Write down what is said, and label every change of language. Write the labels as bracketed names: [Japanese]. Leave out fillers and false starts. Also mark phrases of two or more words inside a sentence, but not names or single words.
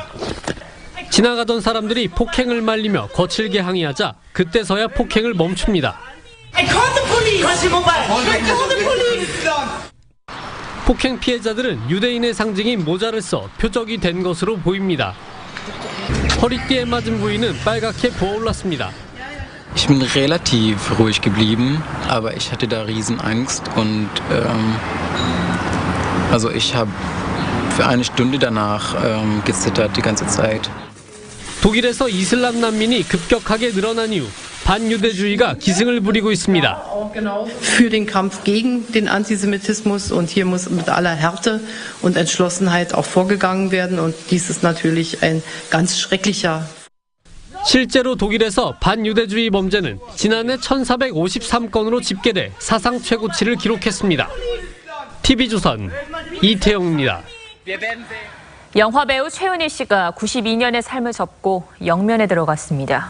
[Korean] 지나가던 사람들이 폭행을 말리며 거칠게 항의하자 그때서야 폭행을 멈춥니다. 폭행 피해자들은 유대인의 상징인 모자를 써 표적이 된 것으로 보입니다. 허리띠에 맞은 부위는 빨갛게 부어올랐습니다. [German] Ich bin relativ ruhig geblieben, aber ich hatte da Riesenangst und also ich habe für eine Stunde danach gezittert die ganze Zeit. [Korean] 독일에서 이슬람 난민이 급격하게 늘어난 이후 반유대주의가 기승을 부리고 있습니다. [German] Für den Kampf gegen den Antisemitismus und hier muss mit aller Härte und Entschlossenheit auch vorgegangen werden und dies ist natürlich ein ganz schrecklicher. [Korean] 실제로 독일에서 반유대주의 범죄는 지난해 1453건으로 집계돼 사상 최고치를 기록했습니다. TV조선 이태영입니다. 영화배우 최은희 씨가 92년의 삶을 접고 영면에 들어갔습니다.